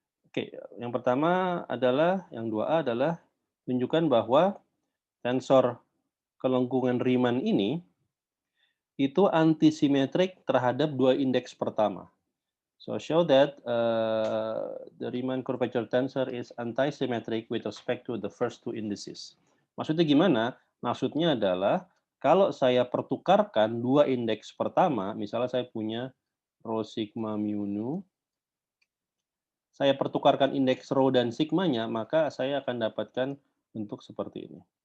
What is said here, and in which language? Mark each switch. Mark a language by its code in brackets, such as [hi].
[id] Oke, yang pertama adalah, yang 2A adalah tunjukkan bahwa tensor kelangsungan Riemann ini itu antisimetrik terhadap 2 indeks pertama. [en] So show that the Riemann curvature tensor is antisymmetric with respect to the first 2 indices. [id] Maksudnya gimana? Maksudnya adalah kalau saya pertukarkan 2 indeks pertama, misalnya saya punya rho sigma mu nu, saya pertukarkan indeks rho dan sigmanya, maka saya akan dapatkan bentuk seperti ini.